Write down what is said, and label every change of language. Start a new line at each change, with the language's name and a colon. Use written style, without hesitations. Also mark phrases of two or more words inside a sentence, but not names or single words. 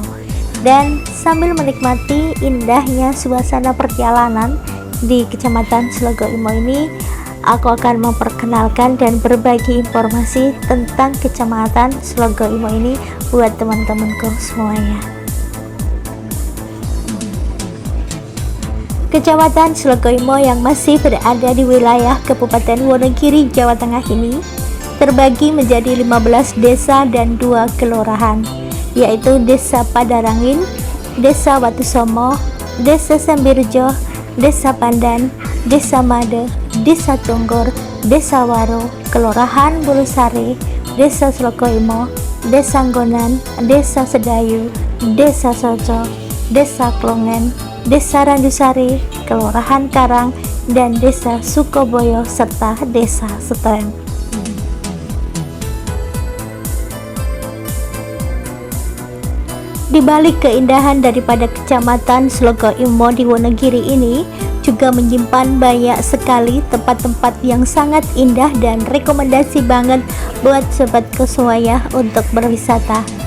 Indonesian: Dan sambil menikmati indahnya suasana perjalanan di Kecamatan Slogoimo ini, aku akan memperkenalkan dan berbagi informasi tentang Kecamatan Slogoimo ini buat teman-temanku semuanya. Kecamatan Slogoimo yang masih berada di wilayah Kabupaten Wonogiri, Jawa Tengah ini terbagi menjadi 15 desa dan 2 kelurahan, yaitu Desa Padarangin, Desa Watusomo, Desa Sambirjo, Desa Pandan, Desa Made, Desa Tunggor, Desa Waro, Kelurahan Bulusari, Desa Slogoimo, Desa Nggonan, Desa Sedayu, Desa Soco, Desa Klongen, Desa Randusari, Kelurahan Karang, dan Desa Sukoboyo serta Desa Setren. Di balik keindahan daripada Kecamatan Slogoimo di Wonogiri ini juga menyimpan banyak sekali tempat-tempat yang sangat indah dan rekomendasi banget buat sobatku semuanya untuk berwisata.